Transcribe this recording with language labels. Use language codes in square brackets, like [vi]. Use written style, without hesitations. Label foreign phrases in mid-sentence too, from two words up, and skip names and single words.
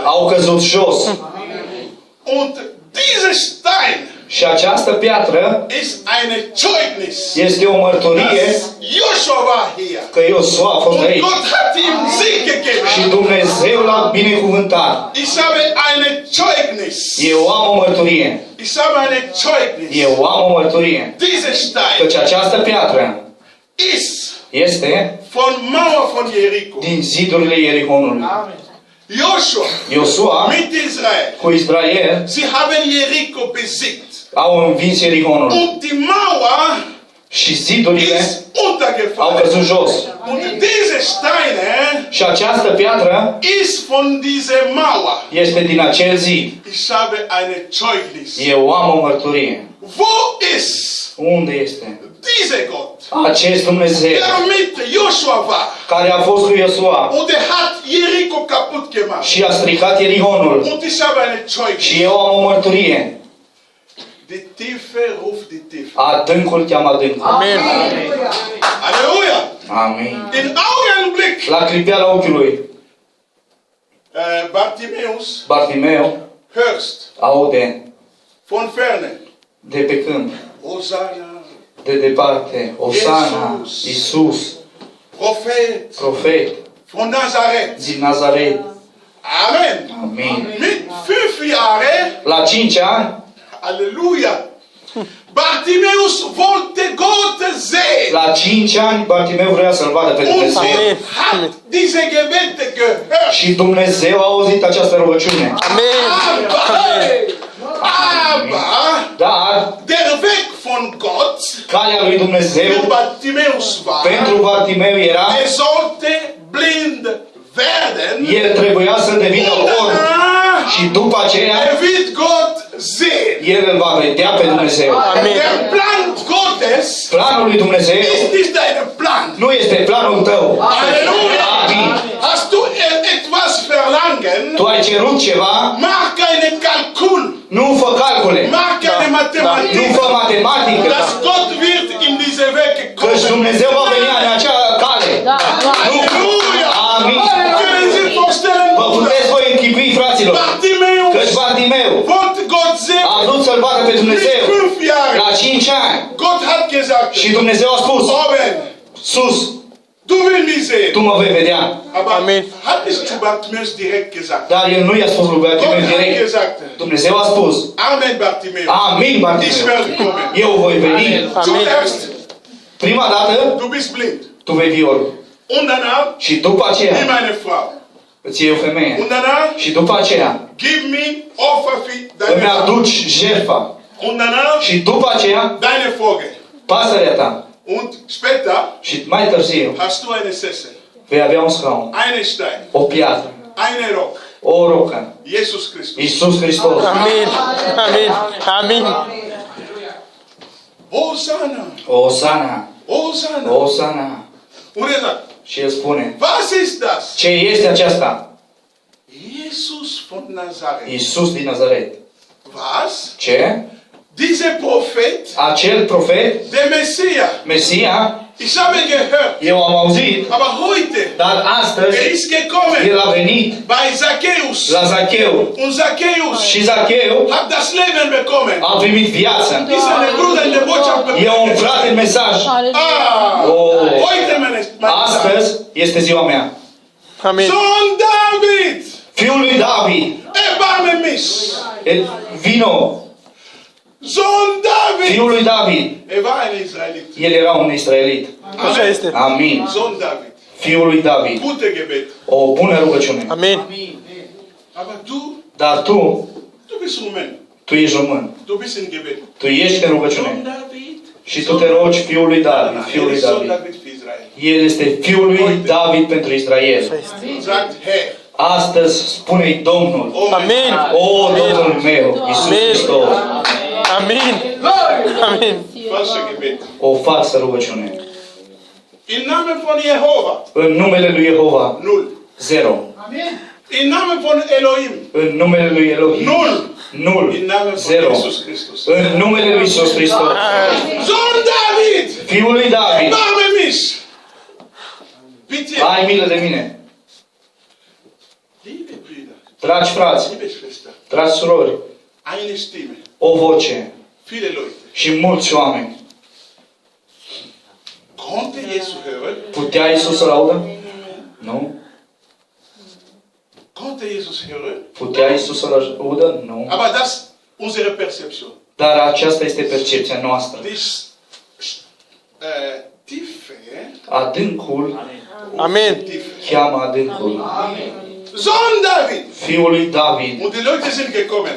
[ro] au căzut jos. [de] Und diese Stein [ro] Și această piatră [de] ist eine Zeugnis. [ro] este o mărturie [de] Dass Joshua war hier. [ro] că Iosua a fost [de] Und [ro] aici. [de] Gott hat ihm Sieg gegeben. [ro] Și Dumnezeu l-a binecuvântat. [de] Ich habe eine Zeugnis. [ro] Eu am o mărturie. [de] Ich habe eine Zeugnis. [ro] Eu am o mărturie. [de] Diese Stein [ro] Căci această piatră [de] ist [ro] este [de] von Mauer von Jericho. [ro] din zidurile Ierihonului. [de] Joshua [ro] Iosua [de] mit Israel. [ro] cu Israel [de] Sie haben Jericho besiegt. [ro] au învins Ierihonul. [de] Und die Mauer [ro] Și zidurile [de] ist [ro] au [de] untergefallen. [ro] căzut jos. [de] Und diese Steine [ro] Și această piatră [de] ist von dieser Mauer. [ro] este din acel zid. [de] Ich habe eine Zeugnis. [ro] Eu am o mărturie. [de] Wo ist [ro] Unde este? [de] dieser Gott, [ro] Acest Dumnezeu [de] der mit Joshua war [ro] care a fost cu Iosua [de] und er hat Jericho kaputt gemacht. [ro] și a stricat Ierihonul. [de] Und ich habe eine Zeugnis. [ro] Și eu am o mărturie. [de] Die Tiefe ruft die Tiefe. [ro] Adâncul cheamă adâncul. [de] Amen. Halleluja. [ro] Amin. [de] In Augenblick, [ro] La clipeala ochiului, [de] Bartimäus [ro] Bartimeu [de] hörst [ro] aude [de] von ferne, [ro] de pe câmp, [de] Hosanna, [ro] de departe, Osana, Iisus, [de] Prophet [ro] profet [de] von Nazareth. [ro] din Nazaret. [de] Amen. [ro] Amin. [de] Mit 5 Jahren, [ro] La 5 ani, [de] Halleluja, Bartimäus wollte Gott sehen. [ro] la 5 ani, Bartimeu vrea să-L vadă pe [de] Und [ro] Dumnezeu. [de] er hat diese Gebete gehört. [ro] Și Dumnezeu a auzit această rugăciune. [de] Amen. Aber [ro] Dar [de] der Weg von Gott [ro] calea lui [de] für [ro] Dumnezeu [de] Bartimäus war, [ro] pentru Bartimeu era, [de] er sollte blind werden. [ro] el trebuia să devină orb. Și Și după aceea, [de] er wird Gott sehen. [ro] el îl va vedea pe Dumnezeu. [de] Amen. Der Plan Gottes [ro] Planul lui Dumnezeu [de] ist nicht dein Plan. [ro] nu este planul tău. [de] Halleluja! [ro] Amin. [de] Hast du etwas verlangen? [ro] Tu ai cerut ceva, [de] Mach keine Kalkul. [ro] nu fă calcule. [de] Mach keine [ro] Nu [de] Mathematik. [ro] fă matematică. [de] Dass Gott wird in diese Wege [ro] Căci [de] kommen. [ro] Dumnezeu va veni în acea cale. [de] Halleluja! [ro] Amin. [de] Können Sie vorstellen, [ro] Vă puteți voi închipui, fraților, [de] Bartimeus [ro] căci Bartimeu [de] wollte Gott sehen [ro] a vrut să-L vadă pe [de] mit [ro] Dumnezeu [de] 5 Jahren. [ro] la 5 ani. [de] Gott hat gesagt, [ro] Și Dumnezeu a spus, [de] Oben, [ro] sus, [de] du willst mich sehen. [ro] tu mă vei vedea. [de] Aber [ro] Amen. [de] hat es zu Bartimeus direkt gesagt. [ro] Dar el nu i-a spus lui [de] Gott [ro] Bartimeu [de] hat [ro] direct. [de] gesagt, [ro] Dumnezeu a spus, [de] Amen Bartimeus. [ro] amin [de] Ich [ro] Bartimeu, [de] werde kommen. [ro] eu voi veni. [de] Zuerst, [ro] Prima dată, [de] du bist blind. [ro] tu vei fi orb. [de] Und danach, [ro] Și după aceea, [de] nimm eine Frau. [ro] îți iei o femeie. [de] Und danach, [ro] Și după aceea, [de] gib mir Opfer für [ro] îmi [de] deine Frau. [ro] aduci jertfa. [de] Und danach, [ro] Și după aceea, [de] deine Vogel. [ro] pasărea ta. [de] Und später [ro] Și mai târziu, [de] hast du eine Sessel, [ro] vei avea un scaun, [de] einen Stein, [ro] o piatră, [de] einen Rock. [ro] o rocă. [de] Jesus Christus. [ro] Iisus Hristos. [de] Amen. Amen. Amen. Hosanna. [ro] Osana, [de] Hosanna. [ro] Osana. [de] Und er sagt, [ro] Și el spune, [de] was ist das? [ro] ce este aceasta? [de] Jesus von Nazareth. [ro] Iisus din Nazaret. [de] Was? [ro] Ce? [de] Dieser Prophet, [ro] Acel profet, [de] der Messias. [ro] Mesia, [de] Ich habe gehört, [ro] eu am auzit, [de] aber heute, [ro] dar astăzi [de] er ist gekommen [ro] el a venit [de] bei Zacchaeus. [ro] la Zacheu. [de] Und Zacchaeus [ro] Și Zacheu [de] hat das Leben bekommen. [ro] a primit viață. [de] Ist ein Bruder in der Botschaft [ro] E [de] bekommen. [ro] un frate în mesaj. Ah, Oh. [de] heute meine [ro] Astăzi este ziua mea. [de] Amen. Sohn David, [ro] Fiul lui David, [de] erbarme mich. [ro] vino. [de] Sohn David. [ro] Fiul lui David. [de] Er war ein Israelit. [ro] El era un israelit. Așa este. Amin. [de] Sohn David. [ro] Fiul lui David. [de] Gute Gebet. [ro] O bună rugăciune. [de] Amen. Aber du [ro] Dar tu [de] bist Rumen. [ro] ești român. [de] Du bist in Gebet. [ro] Tu ești în [de] Sohn [ro] rugăciune. [de] David. [ro] Și tu te rogi Fiul lui David. Fiul [de] Er [ro] lui [de] ist Sohn David. David für Israel. [ro] El este Fiul lui David pentru Israel. [de] Sagt Herr. [ro] Astăzi spune-i Domnul. Oh, Amen. O, Domnul meu, Iisus Amen. Hristos. [de] Amen. Amen. Falsche Gebet. [ro] O falsă rugăciune. [de] Im Namen von Jehova. [ro] În numele lui Jehova, 0. 0. [de] Im Namen von Elohim. [ro] În numele lui Elohim, 0. [de] In 0. Namen von 0. Jesus Christus. [ro] În numele lui Iisus Hristos. [de] Sohn David. [ro] Fiul lui David, [de] Erbarme mich. Bitte. [ro] ai milă de mine. [de] Liebe Brüder. [ro] Dragi frați, [de] Liebe Schwester. [ro] dragi surori, [de] Eine Stimme. [ro] o voce [de] Viele Leute. [ro] și mulți oameni. [de] Konnte Jesus hören? [ro] Putea Iisus să-L audă? Nu. [de] Konnte Jesus hören? [ro] Putea Iisus să-L audă? Nu. [de] Aber das unsere Perception. [ro] Dar aceasta este percepția noastră. [de] Tiefe. [ro] Adâncul Amen. cheamă adâncul. [de] Sohn David. [ro] Fiul lui David. [de] Und die Leute sind gekommen.